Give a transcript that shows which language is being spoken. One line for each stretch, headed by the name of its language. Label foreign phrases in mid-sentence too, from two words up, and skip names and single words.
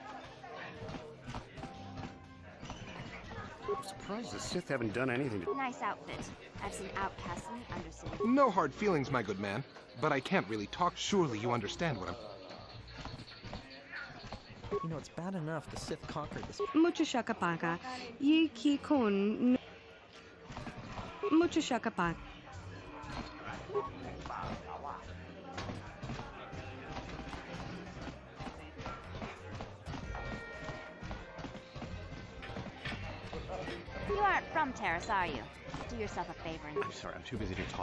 English: I'm surprised the Sith haven't done anything to... Nice outfit. I've seen outcasts in the Undercity. No hard feelings, my good man. But I can't really talk. Surely you understand what I'm... You know, it's bad enough the Sith conquered this... Mucho shakapaka. Yiki kun... Mucho shakapaka. You aren't from Terrace, are you? Do yourself a favor and... I'm sorry, I'm too busy to talk.